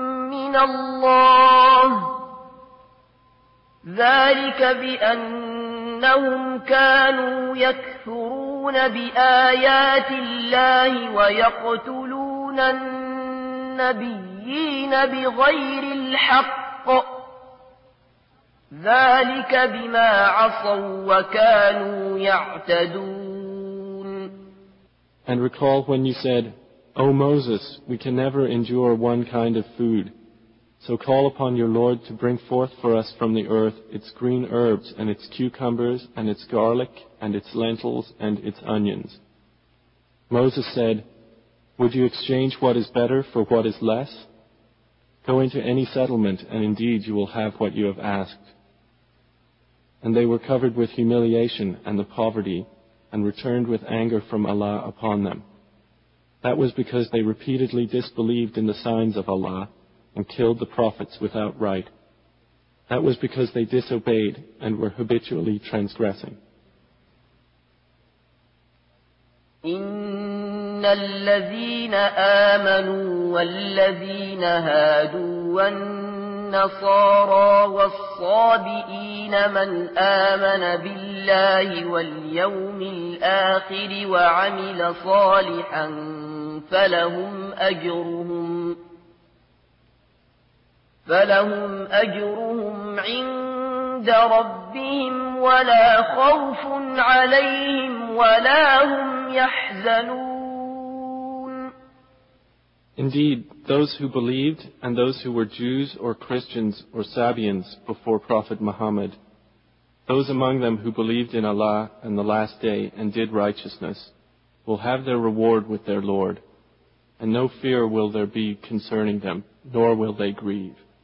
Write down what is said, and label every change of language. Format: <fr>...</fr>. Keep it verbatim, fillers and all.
<ar>من الله ذلك بأنهم كانوا يكفرون بآيات الله ويقتلون النبيين بغير الحق ذلك بما عصوا وكانوا يعتدون.</ar> <en>And recall when you said, O Moses, we can never endure one kind of food. So call upon your Lord to bring forth for us from the earth its green herbs and its cucumbers and its garlic and its lentils and its onions. Moses said, Would you exchange what is better for what is less? Go into any settlement, and indeed you will have what you have asked. And they were covered with humiliation and the poverty, and returned with anger from Allah upon them. That was because they repeatedly disbelieved in the signs of Allah and killed the prophets without right. That was because they disobeyed and were habitually transgressing.</en> <ar>إن الذين آمنوا والذين هادوا والنصارى والصابئين من آمن بالله واليوم الآخر وعمل صالحا فلهم أجرهم فلهم أجرهم عند ربهم ولا خوف عليهم ولا هم يحزنون.</ar> <en>Indeed, those who believed and those who were Jews or Christians or Sabians before Prophet Muhammad, those among them who believed in Allah and the last day and did righteousness, will have their reward with their Lord, and no fear will there be concerning them, nor will they grieve.</en>